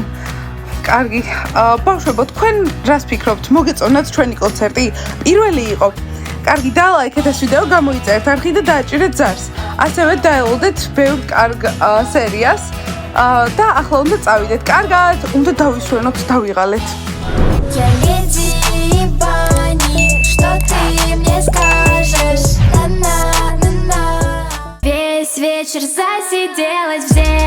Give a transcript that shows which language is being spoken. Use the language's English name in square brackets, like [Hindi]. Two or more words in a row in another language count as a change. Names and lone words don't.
[Georgian] კარგი, ბავშვებო, თქვენ რას ფიქრობთ? მოგეწონათ ჩვენი კონცერტი? პირველი იყო. კარგი, დალაიქეთ ეს ვიდეო, გამოიწერეთ არხი და დააჭირეთ ზარს. ასევე დაელოდეთ ბევრ კარგ სერიას და ახლა უნდა წავიდეთ. კარგად, უნდა დავისვენოთ, დავიღალეთ. [Russian] Я леди Бани, что ты мне скажешь? На-на-на-на. Весь вечер засиделась в